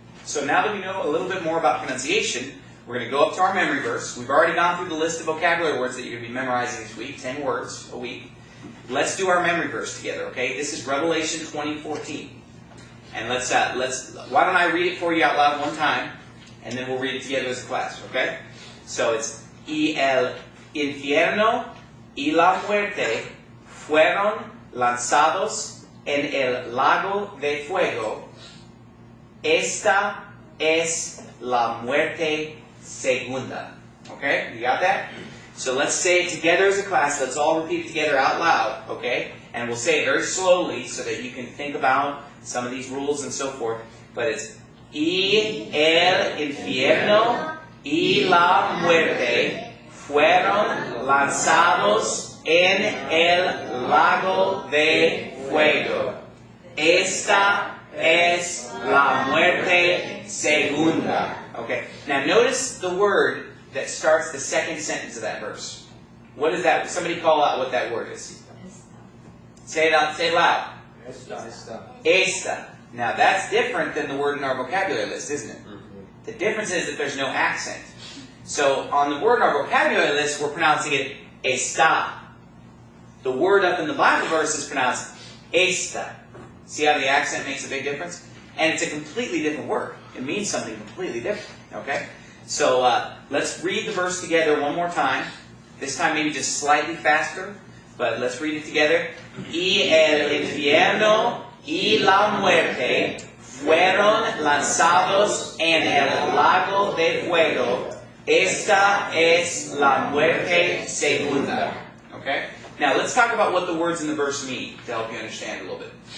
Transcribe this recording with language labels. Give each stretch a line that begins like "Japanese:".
English: So now that we know a little bit more about pronunciation, we're going to go up to our memory verse. We've already gone through the list of vocabulary words that you're going to be memorizing this week, 10 words a week. Let's do our memory verse together, okay? This is Revelation 20:14. And why don't I read it for you out loud one time, and then we'll read it together as a class, okay? So it's,
Spanish: Y el infierno y la muerte fueron lanzados en el lago de fuego. Esta es la muerte segunda.
English: Okay? You got that? So let's say it together as a class. Let's all repeat it together out loud, okay? And we'll say it very slowly so that you can think about some of these rules and so forth. But it's
Spanish: Y el infierno y la muerte fueron lanzados en el lago de fuego. Esta es la muerte segunda.
English: Okay. Now notice the word that starts the second sentence of that verse. What is that? Somebody call out what that word is. Say it out. Say it loud. Esta. Now that's different than the word in our vocabulary list, isn't it? The difference is that there's no accent. So on the word in our vocabulary list, we're pronouncing it esta. The word up in the Bible verse is pronounced esta. See how the accent makes a big difference? And it's a completely different word. It means something completely different. Okay? So let's read the verse together one more time. This time maybe just slightly faster, but let's read it together.
Spanish: Y el infierno y la muerte fueron lanzados en el lago de fuego. Esta es la muerte segunda.
English: Okay? Now let's talk about what the words in the verse mean to help you understand a little bit.